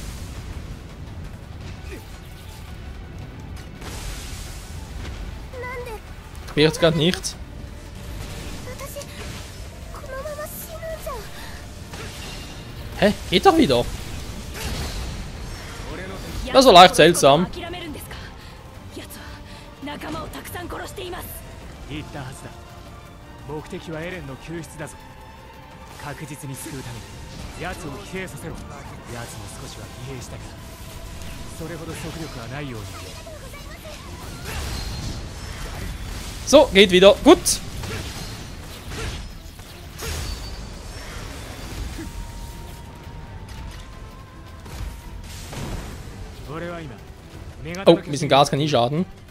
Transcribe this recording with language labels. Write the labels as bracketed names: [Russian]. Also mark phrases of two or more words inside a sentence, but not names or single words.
[German] Ich will jetzt gerade nicht. Hä? Geht doch wieder. Das war leicht seltsam. [Japanese] 言ったはずだ。目的はエレンの救出だぞ。確実に救うために奴を疲弊させろ。奴も少しは疲弊したが、それほど速力はないように見える。 [German] So, geht wieder. Gut. Oh, ein bisschen Gas kann nie schaden.